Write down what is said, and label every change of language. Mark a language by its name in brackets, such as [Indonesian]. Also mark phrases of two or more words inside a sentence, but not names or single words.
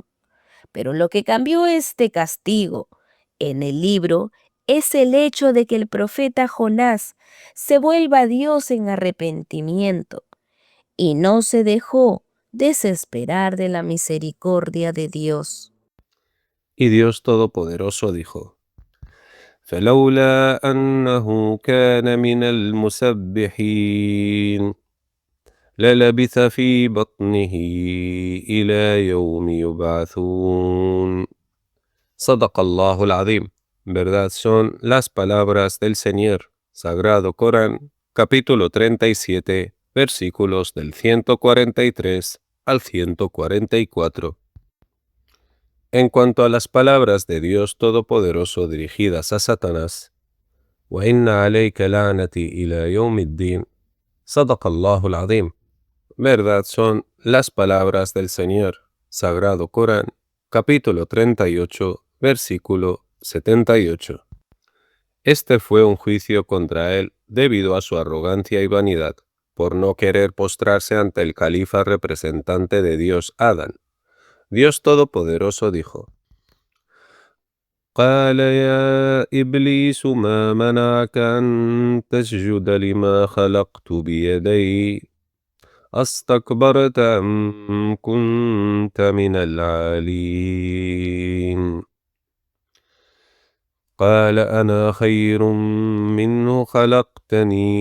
[Spanish] Pero lo que cambió este castigo en el libro es el hecho de que el profeta Jonás se vuelva a Dios en arrepentimiento y no se dejó desesperar de la misericordia de Dios. Y Dios Todopoderoso dijo: [Arabic] فلولا أنه كان من المسبحين للبث في بطنه إلى يوم يبعثون. صدق الله العظيم. [Spanish] Verdad son las palabras del Señor. Sagrado Corán, capítulo 37, versículos del 143 al 144. En cuanto a las palabras de Dios Todopoderoso dirigidas a Satanás, [Arabic] وَإِنَّ عَلَيْكَ لَعْنَتِي إِلَى يَوْمِ الدِّينِ صدق الله العظيم. [Spanish] Verdad son las palabras del Señor. Sagrado Corán, capítulo 38, versículo 78. Este fue un juicio contra él debido a su arrogancia y vanidad, por no querer postrarse ante el califa representante de Dios Adán. Dios Todopoderoso dijo: [Arabic] قال يا إبليس ما منعك أن تسجد لما خلقت بيدي أستكبرت أم كنت من العالين قال أنا خير منه خلقتني